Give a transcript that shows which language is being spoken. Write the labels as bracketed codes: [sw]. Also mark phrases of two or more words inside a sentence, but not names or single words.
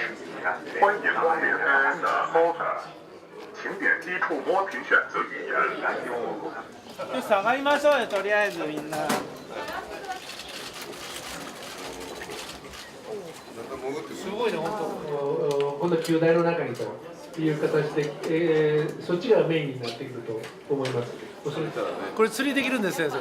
[zh] 欢迎光临 Anda Hotel. 请点击触摸屏选择语言。 [ja] 下がりましょうよ、とりあえずみんな。すごいね、本今度は球大の中にという形で、そっちがメインになってくると思います。当。これ釣りできるんです、先生。